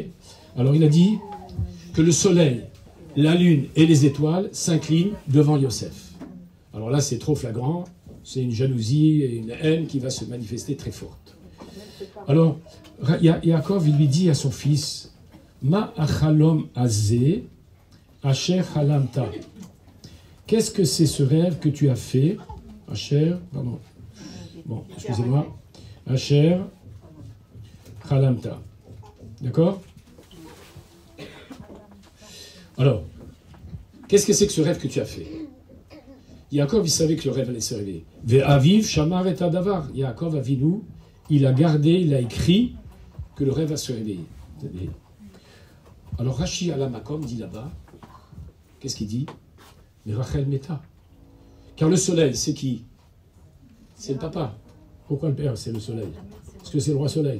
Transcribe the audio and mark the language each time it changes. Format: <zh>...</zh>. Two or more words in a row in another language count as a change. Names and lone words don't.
<fr>Alors il a dit que le soleil, la lune et les étoiles s'inclinent devant Yosef. Alors là, c'est trop flagrant. C'est une jalousie et une haine qui va se manifester très forte. Alors, Yaakov, il lui dit à son fils,</fr> <he>מה החלום הזה אשר חלמת.</he> <fr>Qu'est-ce que c'est ce rêve que tu as fait, Asher, pardon, bon, excusez-moi,</fr> <he>אשר חלמת.</he> <fr>D'accord ? Alors, qu'est-ce que c'est que ce rêve que tu as fait ? Yaakov, il savait que le rêve allait se révéler.</fr> <he>ואביו שמר את הדבר.</he> <fr>Yaakov Avinu, il a gardé, il a écrit que le rêve va se révéler. Alors Rashi Alamakom dit là-bas, qu'est-ce qu'il dit ? Mais</fr> <he>רחל מתה.</he> <fr>Car le soleil, c'est qui ? C'est le papa. Pourquoi le père, c'est le soleil ? Parce que c'est le roi soleil.</fr>